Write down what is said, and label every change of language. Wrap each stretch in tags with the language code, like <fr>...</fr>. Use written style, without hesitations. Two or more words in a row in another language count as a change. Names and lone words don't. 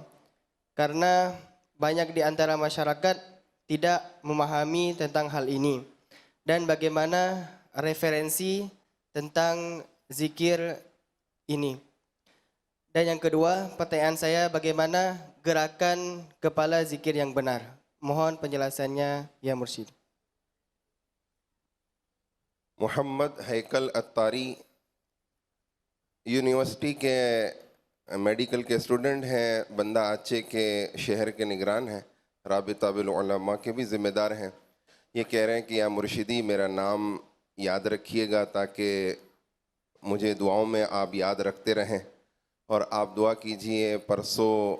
<id>Karena banyak di antara masyarakat tidak memahami tentang hal ini. Dan bagaimana referensi tentang zikir ini. Dan yang kedua, pertanyaan saya, bagaimana gerakan kepala zikir yang benar? Mohon penjelasannya</id> <ar>يا مرشد.</ar> <hi>मोहम्मद हैकल अत्तारी यूनिवर्सिटी के मेडिकल के स्टूडेंट हैं, बंदा आचे के शहर के निगरान हैं, राबिता बिल उलमा के भी ज़िम्मेदार हैं। ये कह रहे हैं कि</hi> <ar>يا مرشدي</ar> <hi>मेरा नाम याद रखिएगा ताकि मुझे दुआओं में आप याद रखते रहें, और आप दुआ कीजिए परसों</hi>